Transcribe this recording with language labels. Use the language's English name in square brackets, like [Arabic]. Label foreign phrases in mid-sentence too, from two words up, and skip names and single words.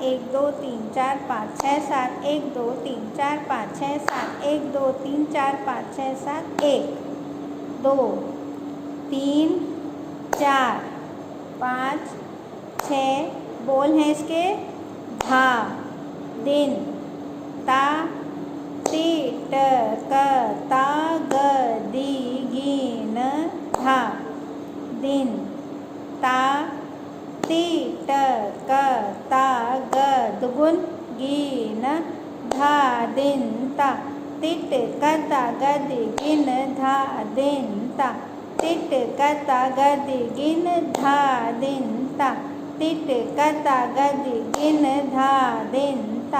[Hindi] 1 2 3 4 5 6 7। 1 2 3 4 5 6 7। 1 2 3 4 5 6 7। 1 2 3 4 5 6 बोल हैं इसके। धा दिन ता ती ट क ता ग दी गिन धा। दिन ता ती ट क ता ग दुगुन गिन धा दिन ता। तिट कता गद गिन धा दिन ता। तिट कता गद गिन धा दिन ता। तिट कता गद गिन धा दिन ता।